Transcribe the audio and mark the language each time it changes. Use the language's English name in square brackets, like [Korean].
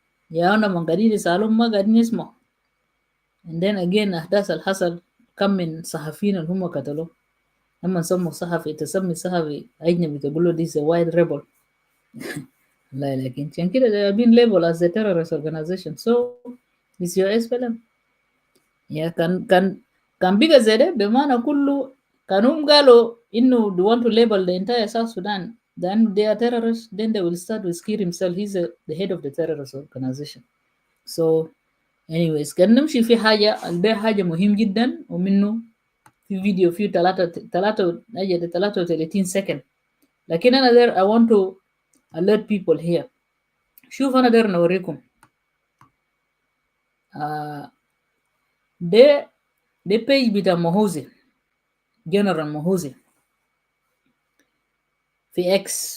[Arabic] يا أنا من قاعدين يسألون ما قاعدين يسمعوا. [English] And then again [Arabic] أحداث الحصل كم من صحفيين اللي هم قتلوه. لما سموا صحفي تسمي صحفي أجنبي تقول له [English] this is a white rebel. [Arabic] لا لكن عشان كده [English] they have been labeled as a terrorist organization. So it's your SPLM. [Arabic] يا كان بيجا زي ده بمعنى كله كانوا قالوا إنه [English] they want to label the entire South Sudan. Then they are terrorists. Then they will start with Kiir himself. He's the head of the terrorist organization. So anyways [Arabic] كان نمشي في حاجة ده حاجة مهم جدا ومنه في فيديو فيه 33 second. لكن أنا [English] there I want to alert people here. [Arabic] شوف أنا there نوريكم. ده page بتاع مهوزي جنرال مهوزي في X